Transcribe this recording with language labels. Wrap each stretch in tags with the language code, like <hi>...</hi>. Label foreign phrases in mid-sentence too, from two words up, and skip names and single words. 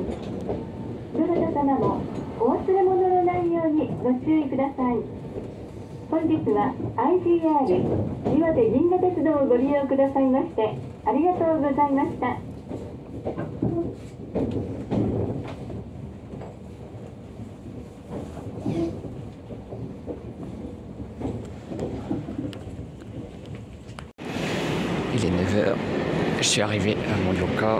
<ja>どなた様もお忘れ物のないようにご注意ください。本日は IGR 岩手銀河鉄道をご利用くださいましてありがとうございました。</ja> <fr>Il est 9h, je suis arrivé à Morioka,</fr>